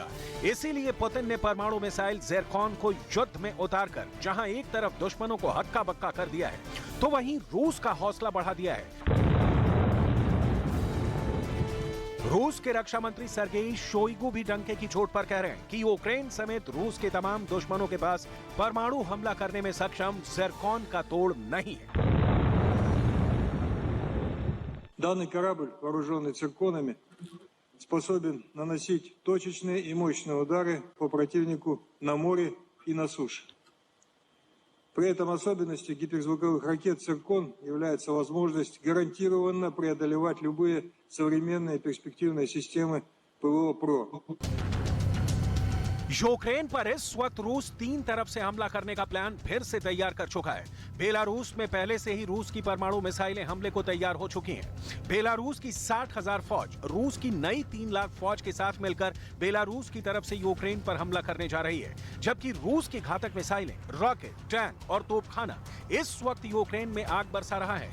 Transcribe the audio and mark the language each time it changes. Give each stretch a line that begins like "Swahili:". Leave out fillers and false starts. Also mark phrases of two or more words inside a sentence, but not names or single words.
Hindi: इसीलिए पुतिन ने परमाणु मिसाइल ज़िरकॉन को युद्ध में उतारकर जहां एक तरफ दुश्मनों को हक्का बक्का कर दिया है, तो वहीं रूस का हौसला बढ़ा दिया है। रूस के रक्षा मंत्री सर्गेई शोइगु भी डंके की चोट पर कह रहे हैं कि यूक्रेन समेत रूस के तमाम दुश्मनों के पास परमाणु हमला करने में सक्षम ज़िरकॉन का तोड़ नहीं है।
Russian: Данный корабль, вооруженный цирконами, способен наносить точечные и мощные удары по противнику на море и на суше. При этом особенностью гиперзвуковых ракет «Циркон» является возможность гарантированно преодолевать любые современные перспективные системы ПВО-ПРО.
Hindi: यूक्रेन पर इस वक्त रूस 3 तरफ से हमला करने का प्लान फिर से तैयार कर चुका है। बेलारूस में पहले से ही रूस की परमाणु मिसाइलें हमले को तैयार हो चुकी हैं। बेलारूस की 60,000 फौज रूस की नई 3 लाख फौज के साथ मिलकर बेलारूस की तरफ से यूक्रेन पर हमला करने जा रही है, जबकि रूस की घातक मिसाइलें, रॉकेट, टैंक और तोपखाना इस वक्त यूक्रेन में आग बरसा रहा है।